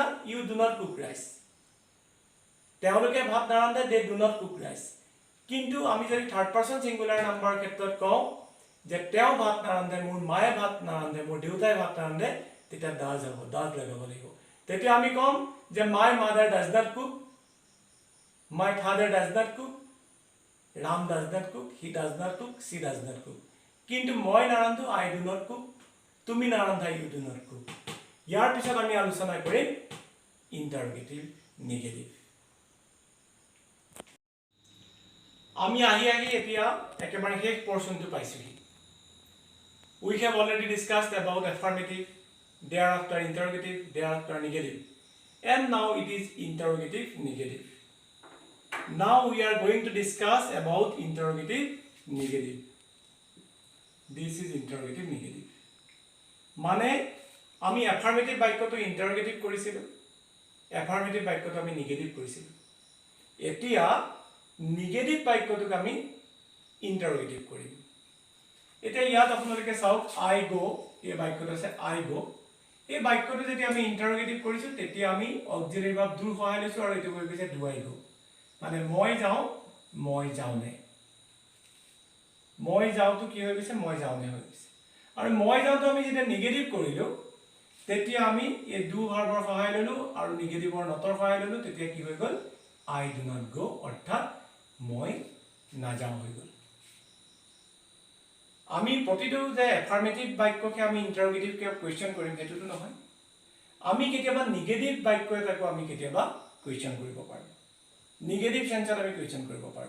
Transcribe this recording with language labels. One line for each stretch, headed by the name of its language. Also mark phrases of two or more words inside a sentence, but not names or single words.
English: you do not cook rice
Assamese: তেওঁলোকে ভাত নাৰান্ধে
English: they do not cook rice
Assamese: কিন্তু আমি যদি
English: third person singular numberৰ ক্ষেত্ৰত
Assamese: কওঁ যে তেওঁ ভাত নাৰান্ধে মোৰ মায়ে ভাত নাৰান্ধে মোৰ দেউতাই ভাত নাৰান্ধে তেতিয়া ডাজ হ'ব ডাজ লগাব লাগিব তেতিয়া আমি ক'ম যে
English: my mother does not cook my father does not cook Ram does not cook he does not cook she does not cook
Assamese: কিন্তু মই নাৰান্ধো
English: I do not cook
Assamese: তুমি নাৰান্ধা
English: you do not cook
Assamese: ইয়াৰ পিছত আমি আলোচনা কৰিম
English: interrogative negative.
Assamese: আমি আহি এতিয়া একেবাৰে শেষ পোৰ্শনটো পাইছোহি।
English: We have already discussed about affirmative, thereafter interrogative, thereafter negative, and now it is interrogative negative. Now we are going to discuss about interrogative negative. This is interrogative negative.
Assamese: মানে আমি affirmative বাক্যটো interrogative কৰিছিলো, affirmative বাক্যটো আমি negative কৰিছিলো। এতিয়া negative বাক্যটোক আমি interrogative কৰিম। এতিয়া ইয়াত আপোনালোকে চাওক
English: I go,
Assamese: এই বাক্যটো আছে
English: I go।
Assamese: এই বাক্যটো যদি আমি interrogative কৰিছো তেতিয়া আমি
English: auxiliary verb do
Assamese: সহায় লৈছো আৰু এটো হৈ গৈছে
English: do I go।
Assamese: মানে মই যাওনে। মই যাওটো কি হৈ গৈছে মই যাওনে হৈ গৈছে। আৰু মই যাওটো আমি যেতিয়া নেগেটিভ কৰিলো তেতিয়া আমি এই do ভাৰ্বৰ সহায় ললো আৰু নেগেটিভৰ নটৰ সহায় ললো, তেতিয়া কি হৈ গল
English: I do not go,
Assamese: অৰ্থাৎ মই নাযাও হৈ গল। আমি প্ৰতিটো যে এফাৰ্মেটিভ বাক্যকে আমি ইন্টাৰোগেটিভ কে কোৱেশ্চন কৰিম হেতুটো নহয়। আমি কেতিয়াবা নেগেটিভ বাক্য এটাকো আমি কেতিয়াবা কোৱেশ্চন কৰিব পাৰো। নেগেটিভ সেন্সত আমি কোৱেশ্চন কৰিব পাৰো।